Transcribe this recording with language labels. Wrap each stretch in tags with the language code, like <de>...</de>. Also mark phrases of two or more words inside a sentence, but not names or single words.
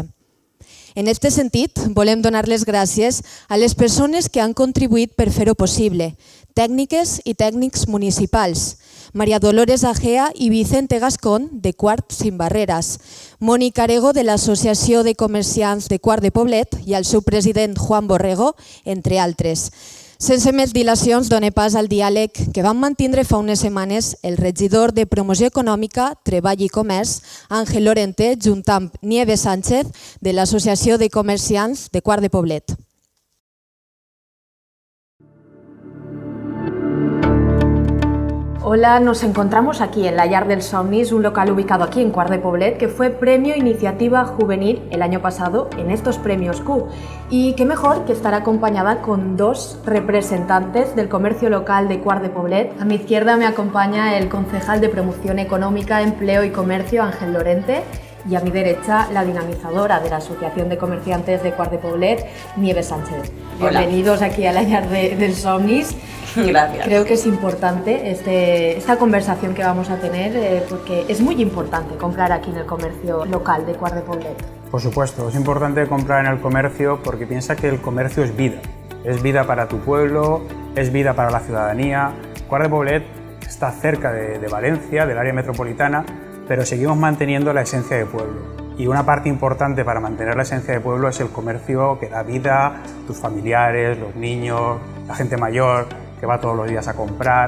<ca>En aquest sentit, volem donar les gràcies a les persones que han contribuït per fer-ho possible, tècniques i tècnics municipals, Maria Dolores Agea i Vicente Gascón, de Quart Sin Barreres, Mònica Arego, de l'Associació de Comerciants de Quart de Poblet, i el seu president Juan Borrego, entre altres. Sense més dilacions, done pas al diàleg que vam mantindre fa unes setmanes el regidor de Promoció Econòmica, Treball i Comerç, Àngel Lorente, junt amb Nieves Sánchez, de l'Associació de Comerciants de Quart de Poblet.</ca> <es>Hola, nos encontramos aquí en la Llar dels Somnis, un local ubicado aquí en Quart de Poblet que fue Premio Iniciativa Juvenil el año pasado en estos premios Q. Y qué mejor que estar acompañada con 2 representantes del comercio local de Quart de Poblet. A mi izquierda me acompaña el concejal de Promoción Económica, Empleo y Comercio, Ángel Lorente, y a mi derecha la dinamizadora de la Asociación de Comerciantes de Quart de Poblet, Nieves Sánchez. Hola. Bienvenidos aquí a la Llar dels Somnis. Gracias. Creo que es importante esta conversación que vamos a tener porque es muy importante comprar aquí en el comercio local de Quart de Poblet. Por supuesto, es importante comprar en el comercio porque piensa que el comercio es vida para tu pueblo, es vida para la ciudadanía. Quart de Poblet está cerca de Valencia, del área metropolitana, pero seguimos manteniendo la esencia de pueblo. Y una parte importante para mantener la esencia de pueblo es el comercio que da vida a tus familiares, los niños, la gente mayor que va todos los días a comprar.</es>